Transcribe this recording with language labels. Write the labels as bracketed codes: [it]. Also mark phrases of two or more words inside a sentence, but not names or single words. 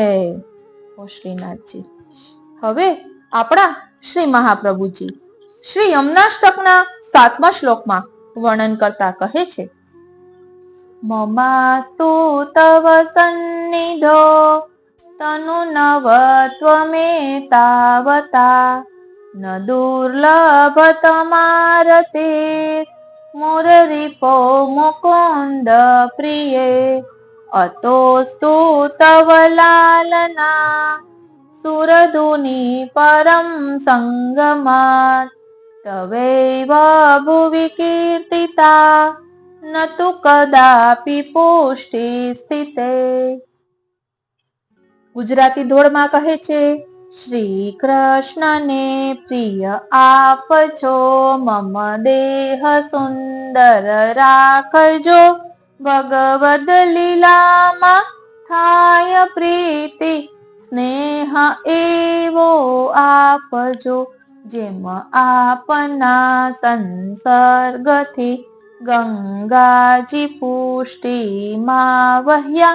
[gu] ઓ શ્રીનાથજી, હવે આપણા શ્રી મહાપ્રભુજી શ્રી યમુનાષ્ટકના 7મા શ્લોકમાં વર્ણન કરતા કહે છે, [sa] મમાસ્તુ તવ સન્નિધો तनु नवत्वमेतावता न दुर्लभतमारते मुररिपो मुकुन्द प्रिये अतोस्तु तव लालना सुरधुनि परं संगमात् तवैव भुवि कीर्तिता न तु कदापि पुष्टि स्थिते। [gu] ગુજરાતી ધોળમાં કહે છે, શ્રી કૃષ્ણને પ્રિય આપજો, મમ દેહ સુંદર રાખજો, ભગવદ લીલામાં થાય પ્રીતિ, સ્નેહ એવો આપજો, જેમ આપના સંસર્ગથી ગંગાજી પુષ્ટિમાં વહ્યા.